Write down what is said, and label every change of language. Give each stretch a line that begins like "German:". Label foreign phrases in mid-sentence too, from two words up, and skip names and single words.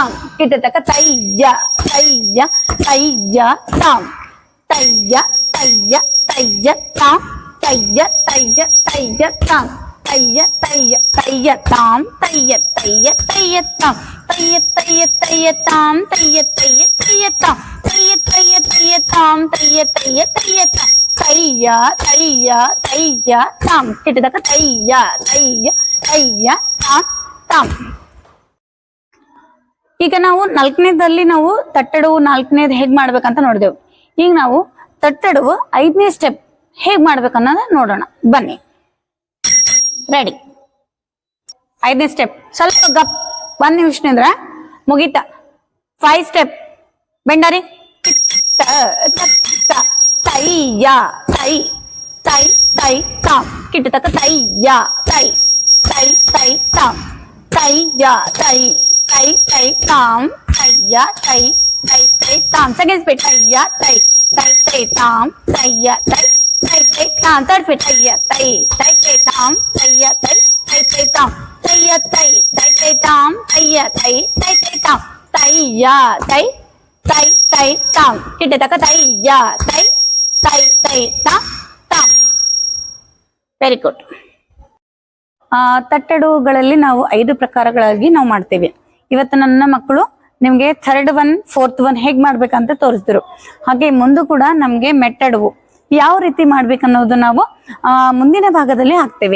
Kannada: ಕಿಟ್ಟ ತಕ ತೈ ಯ ತೈ ಯ ತೈ ಯ ತಾ ತೈ ಯ ತೈ ಯ ತೈ ಯ ತಾ ತೈ ಯ ತೈ ಯ ತೈ ಯ ತಾ ತೈ ಯ ತೈ ಯ ತೈ ಯ ತಾಂ ತೈ ಯ ತೈ ಯ ತೈ ಯ ತಾಂ ತೈ ಯ ತೈ ಯ ತೈ ಯ ತಾಂ ತೈ ಯ ತೈ ಯ ತೈ ಯ ತಾಂ ತೈ ಯ ತೈ ಯ ತೈ ಯ ತಾಂ ತೈ ಯ ತೈ ಯ ತೈ ಯ ತಾಂ ತೈ ಯ ತೈ ಯ ತೈ ಯ ತಾಂ ಕಿಟದಕ ತೈ ಯ ತೈ ಯ ತೈ ಯ ತಾಂ ತಾಂ. ಈಗ ನಾವು 4ನೇದಲ್ಲಿ ನಾವು ತಟ್ಟಡು 4ನೇದು ಹೇಗ್ ಮಾಡ್ಬೇಕಂತ ನೋಡಿದೆವು. ಈಗ ನಾವು ತಟ್ಟಡು 5ನೇ ಸ್ಟೆಪ್ ಹೇಗ್ ಮಾಡ್ಬೇಕನ್ನೋದ ನೋಡೋಣ ಬನ್ನಿ. ರೆಡಿ. 5ನೇ ಸ್ಟೆಪ್ ಸ್ವಲ್ಪ ಗಪ್ 1 ನಿಮಿಷ ನಿಂದ್ರ ಮುಗೀತ. 5 ಸ್ಟೆಪ್ ಬೆಂಡರಿ ತೈ ಯ ತೈ ತೈ ತೈ ತಾಂ ಕಿಟ್ಟ ತಕ ತೈ ಯ ತೈ ತೈ ತೈ ತಾಂ ತೈ ಯ ತೈ ತೈ ತೈ ತಾಂ ತೈ ಯ ತೈ ತೈ ತೈ ತಾಂ.
English: second speed ತೈ ಯ ತೈ ತೈ ತೈ ತಾಂ ತೈ ಯ ತೈ ತೈ ತೈ ತಾಂ. third speed ತೈ ಯ ತೈ ತೈ ತೈ ತಾಂ ತೈ ಯ ತೈ ತೈ ತೈ ತಾಂ ತೈ ಯ ತೈ ತೈ ತೈ ತಾಂ ತೈ ಯ ತೈ ತೈ ತೈ ತಾಂ ತೈ ಯ ತೈ ತೈ ತೈ ತಾಂ ಕಿಟ್ಟ ತಕ ತೈ ಯ ತೈ ತೈ ತೈ ತಾಂ ತಾಂ. very good.
Kannada: ತಟ್ಟಡುಗಳಲ್ಲಿ ನಾವು 5 ಪ್ರಕಾರಗಳಾಗಿ ನಾವು ಮಾಡ್ತೇವೆ. ಇವತ್ತು ನನ್ನ ಮಕ್ಕಳು ನಿಮ್ಗೆ
English: 3rd one 4th one
Kannada: ಹೇಗ್ ಮಾಡ್ಬೇಕಂತ ತೋರಿಸಿದ್ರು. ಹಾಗೆ ಮುಂದೆ ಕೂಡ ನಮ್ಗೆ ಮೆಟ್ಟಡುವು ಯಾವ ರೀತಿ ಮಾಡ್ಬೇಕನ್ನೋದು ನಾವು ಮುಂದಿನ ಭಾಗದಲ್ಲಿ ಹಾಕ್ತೇವೆ.